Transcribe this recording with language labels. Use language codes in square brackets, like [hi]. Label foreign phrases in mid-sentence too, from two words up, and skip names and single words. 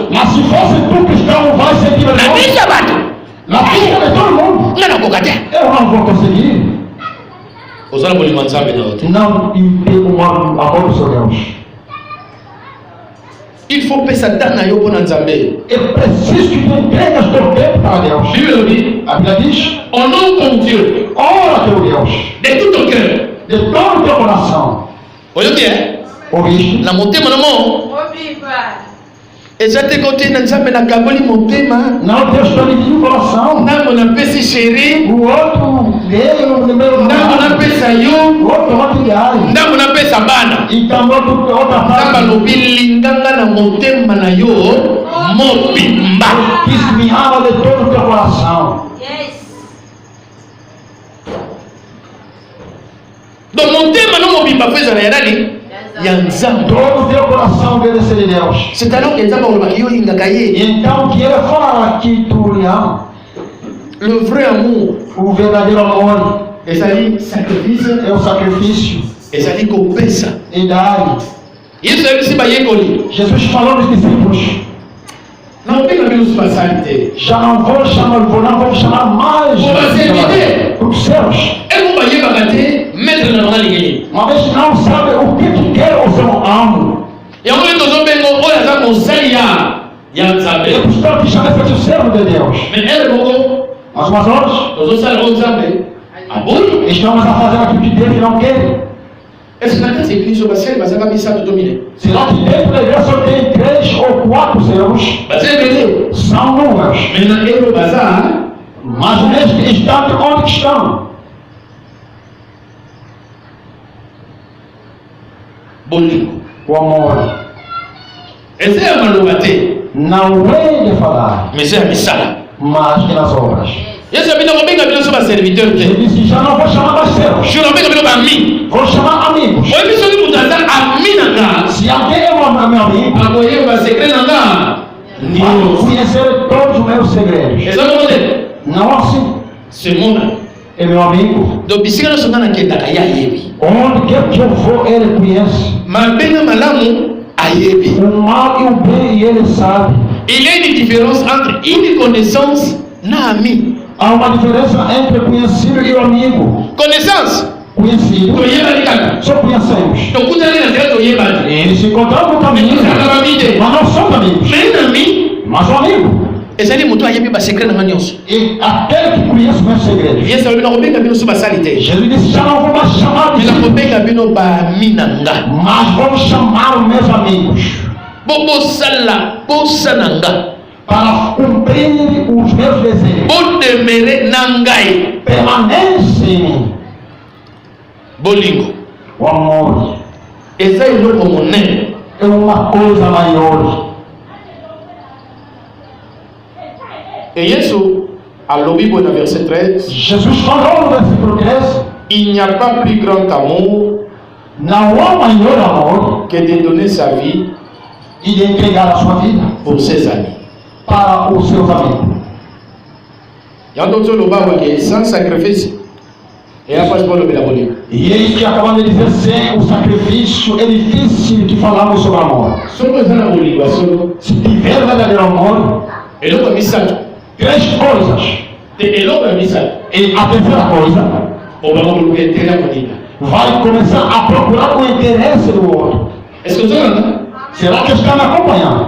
[pt] Mas se fosse tu cristão, vai sentir na vergonha. [ln] bisa bato [pt] Na vida de todo mundo. [ln] nga nakoka te [pt] Eu não vou conseguir. [ln] ozala bolingo ya Nzambe na yo te [pt] Não impede o amor do seu Deus. [fr] il faut [ln] pesa ntango na yo mpona Nzambe [pt] É preciso que tu entregues teu tempo para Deus. [ln] bible elobi [pt] A Bíblia diz: [fr] honore ton Dieu [pt] ora teu Deus [fr] de tout ton cœur [pt] de todo o teu coração. [ln] oyoki e [pt] Ouviste? [ln] na motema na mo eza te kote na Nzambe nakaboli motema [pt] Não, Deus está dividindo o coração. [ln] ntango napesi sheri [pt] O outro dele, o número [ln] ntango napesa yo [pt] o outro materiais. [ln] ntango napesa bana [pt] E também outra [ln] Nzambe [pt] parte. [ln] alobi linganga na motema na yo mobimba [pt] Que me ama de todo o teu coração. [ln] donc motema no mobimba fo ezala ya nani ya Nzambe [pt] Todo o teu coração obedecer a Deus. [fr] c'est alors que [ln] Nzambe alobaki yo olingaka ye [pt] E então que ele fala que tu lhe ama. [fr] le vrai amour [pt] O verdadeiro amor [ln] ezali sacrifice [pt] é o sacrifício [ln] ezali kopesa [pt] e dar. [ln] yesu ayebisi bayekoli [pt] Jesus falou nos discípulos: [ln] nakobenga bino so basali te [pt] já não vou chamar mais os seus. [ln] eko bayebaka te maître na banga lingeli [pt] Uma vez que não sabe o que quer o seu amo. [ln] yango nde tozobenga oyo aza mosali ya Nzambe [pt] É por isso que chama esse o servo de Deus. [ln] mais ere moko [pt] Mas umas horas [ln] tozosala o Nzambe aboyi [pt] estamos a fazer aquilo que Deus não quer. [ln] ese na kati eglize oyo basali bazaka misato to mine [pt] Será que dentro da igreja só tem 3 ou 4 servos? [ln] baza ebele [pt] São números. [ln] mais na ero baza [pt] Mas neste instante, onde que estão? [ln] bolingo [pt] O amor. [ln] eza ya maloba te [pt] Não é de falar, [ln] mais eza ya misala [pt] mas é nas obras. [ln] yesu abino kobenga bino so baserviteur [pt] Ele te disse: já não vou chamar mais servos, [ln] jo nabenga bino bami [pt] vou chamar amigos. [ln] oyebi soki moto aza ami na nga [pt] Se alguém é meu amigo, [ln] akoyeba basekre na nga [pt] vai [ln] ndio [pt] conhecer todos os meus segredos. [ln] eza moko te [pt] Não assim. [ln] semona [pt] É meu amigo. [ln] donc bisika nyonso nga nakendaka ye ayebi [pt] Onde quer que eu for, ele conhece. [ln] mabe na malamu ayebi [pt] O mal e o bem, e ele sabe. [fr] il y a une différence entre une connaissance na ami [pt] Há uma diferença entre conhecido e o amigo. [fr] connaissance [pt] Conhecido, [ln] toyebani kaka [pt] só conhecemos. [ln] tokutani na nzela toyebani [pt] Eles se encontraram no caminho, [ln] ezalaka bami te [pt] mas não são amigos. [ln] mais na ami [pt] Mas o amigo, [ln] ezali moto ayebi basekre na nga nyonso [pt] e aquele que conhece meus segredos. [ln] yesu alobi nakobenga bino so basali te [pt] Jesus disse: já não vou mais chamar de mais discípulos, [ln] nakobenga bino baami na nga [pt] mas vamos chamar os meus amigos. [ln] bosala posa na nga [pt] para cumprir os meus desejos. [fr] Pour demeurer nangai. [pt] Permanece em mim. [ln] Bolingo. [pt] O amor [ln] Eza eloko monene. [pt] é uma coisa maior. [ln] Et Yesu alobi boye na verset 13. [pt] Jesus falou no versículo 13: [fr] Il n'y a pas plus grand amour [pt] não há maior amor [fr] que de donner sa vie [pt] e de entregar a sua vida [fr] pour ses amis. [pt] para os seus amigos. [ln] Yango toloba wake [fr] sans sacrifice. Et après Paul le bolingo. [pt] E eis que acabamos de dizer, sem o sacrifício é difícil de falarmos sobre amor. [ln] Solo eza na bolingo solo. [pt] Se tiver verdadeiro amor, [ln] Eloko misato. [pt] três coisas. [ln] Eloko misato. [pt] E a terceira coisa, [ln] Obama koluka etere ya moninga. [pt] vai começar a procurar o interesse do outro. [fr] Est-ce que vous entendez? [pt] Será que está me acompanhando?